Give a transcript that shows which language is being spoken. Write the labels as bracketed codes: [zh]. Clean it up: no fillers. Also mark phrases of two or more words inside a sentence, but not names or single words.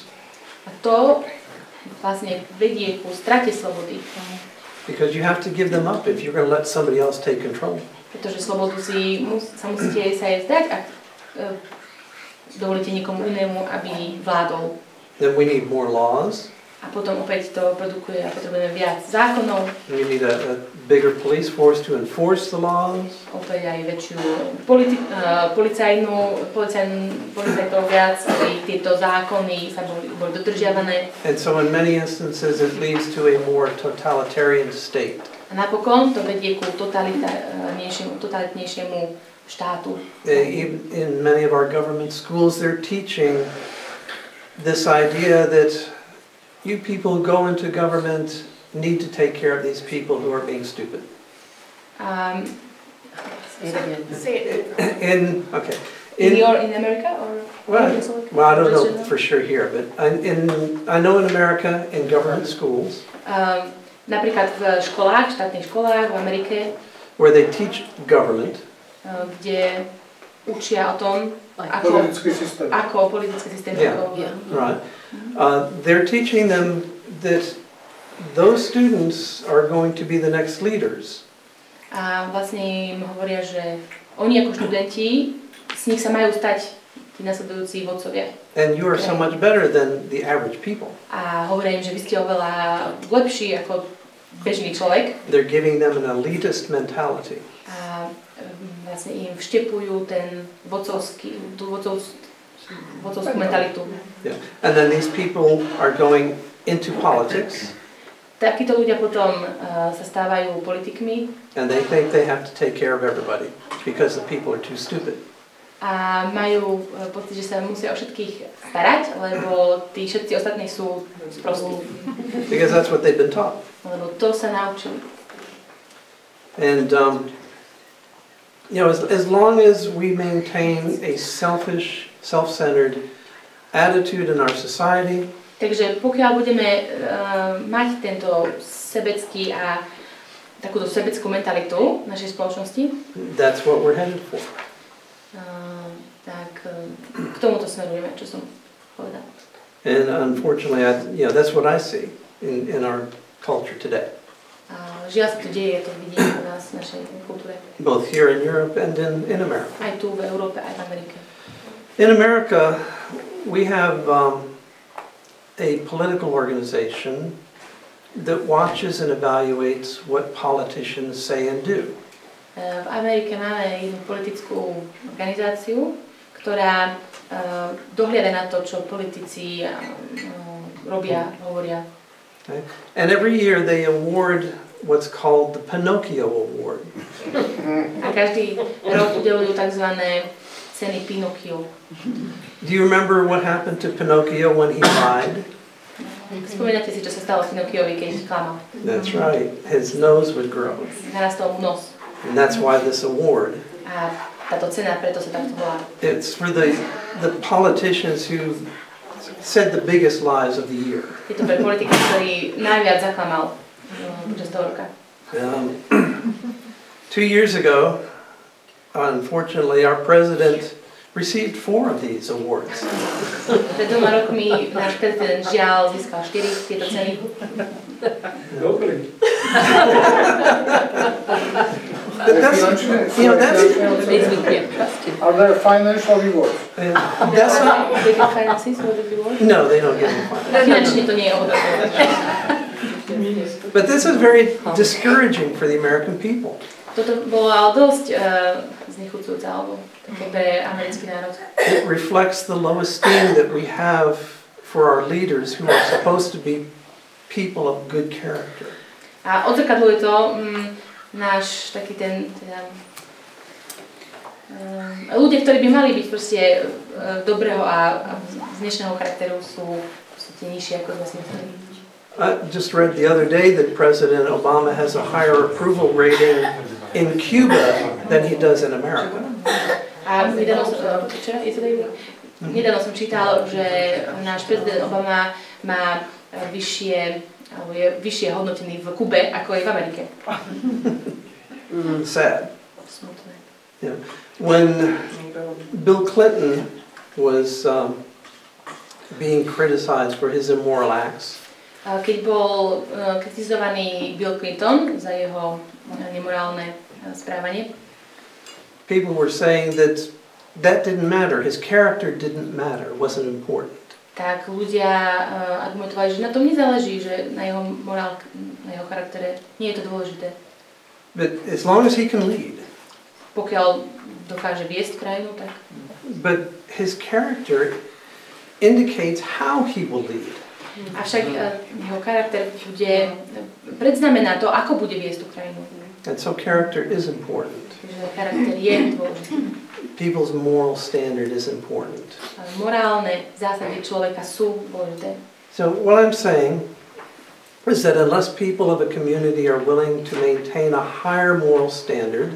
[sk] A to vlastne vedie ku strate slobody. [en] Because you have to give them up if you're going to let somebody else take control. [sk] Pretože slobodu sa musíte sa jej vzdať, ak dovolíte niekomu inému, aby vládol. [en] Then we need more laws. [sk] A potom opäť to produkuje a potrebujeme viac zákonov. [en] We need a bigger police force to enforce the laws. [sk] Opäť aj väčšiu policajtov viac, aby tieto zákony sa boli dodržiavané. [en] And so in many instances it leads to a more totalitarian state. [sk] A napokon to vedie ku totalitnejšiemu štátu. [en] In many of our government schools they're teaching this idea that you people who go into government need to take care of these people who are being stupid. In America or? Well, I don't know for sure here, but I know in America in government schools. [sk] Napríklad v štátnych školách v Amerike, [en] where they teach government, [sk] kde učia o tom, ako politický systém. [en] Right. They're teaching them that those students are going to be the next leaders. [sk] A vlastne im hovoria, že oni ako študenti, z nich sa majú stať tí nasledujúci vodcovia. [en] And you are so much better than the average people. [sk] A hovoria im, že vy ste oveľa lepší ako bežný človek. [en] They're giving them an elitist mentality. [sk] A vlastne im vštepujú tú vodcovskú mentalitu. [en] Yeah. And then these people are going into politics. [sk] Takíto ľudia potom sa stávajú politikmi. [en] And they think they have to take care of everybody because the people are too stupid. [sk] A majú pocit, že sa musia o všetkých starať, lebo tí všetci ostatní sú sprostí. [en] Because that's what they've been taught. [sk] Lebo to sa naučili. [en] And as long as we maintain a selfish, self-centered attitude in our society, [sk] takže pokiaľ budeme mať tento sebecký a takúto sebeckú mentalitu v našej spoločnosti, [en] that's what we're headed for. [sk] Tak k tomuto smerujeme, čo som povedal. [en] And unfortunately, that's what I see in our culture today. [sk] Žiaľ sa to deje, to vidíme u nás v našej kultúre. [en] Both here in Europe and in America. [sk] Aj tu v Európe, aj v Amerike. [en] In America, we have a political organization that watches and evaluates what politicians say and do. [sk] V Amerike máme jednu politickú organizáciu, ktorá dohliada na to, čo politici robia, hovoria. [en] Okay. And every year they award what's called the Pinocchio Award. [sk] A každý rok udelujú takzvané ceny Pinocchio. [en] Do you remember what happened to Pinocchio when he lied? [sk] Spomínate si, čo sa stalo Pinocchiovi, keď klamal? [en] That's right. His nose would grow. [sk] Narastol mu nos. [en] And that's why this award. [sk] A táto cena preto sa takto volá. [en] It's for the politicians who said the biggest lies of the year. [sk] Je to pre politika, ktorý najviac zaklamal počas toho roka. [en] 2 years ago, unfortunately, our president received 4 of these awards. [sk] Pred 2 rokmi náš prezident žiaľ získal 4 tieto ceny. Dobrý. [en] That's Are there financial rewards? That's not they get finances for the reward? No, they don't get any finances. [sk] Finančne to nie je ohodnotné. [en] But this is very discouraging for the American people. [sk] Toto bolo ale dosť znechucujúce alebo také pre americký národ. [en] It reflects the low esteem that we have for our leaders who are supposed to be people of good character. [sk] A odzrkadluje to náš taký ten ľudia, ktorí by mali byť proste dobrého a dnešného charakteru, sú proste nižší, ako sme si mysleli. [en] I just read the other day that President Obama has a higher approval rating in Cuba than he does in America. [sk] A nedávno som čítal, že náš prezident Obama má vyššie hodnotení v Kube, ako je v Amerike. [en] Sad. [sk] Smutné. [en] Yeah. When Bill Clinton was being criticized for his immoral acts, [sk] keď bol kritizovaný Bill Clinton za jeho nemorálne správanie, [en] people were saying that didn't matter, his character didn't matter, wasn't important. [sk] Tak ľudia argumentovali, že na tom nezáleží, že na jeho morálke, na jeho charaktere nie je to dôležité. [en] But as long as he can lead. [sk] Pokiaľ dokáže viesť krajinu, tak. [en] But his character indicates how he will lead. [sk] Avšak jeho charakter bude predznamená to, ako bude viesť tú krajinu. [en] And so character is important. [sk] Takže charakter je dôležitý. [en] People's moral standard is important. [sk] Morálne zásady človeka sú dôležité. [en] So what I'm saying is that unless people of a community are willing to maintain a higher moral standard,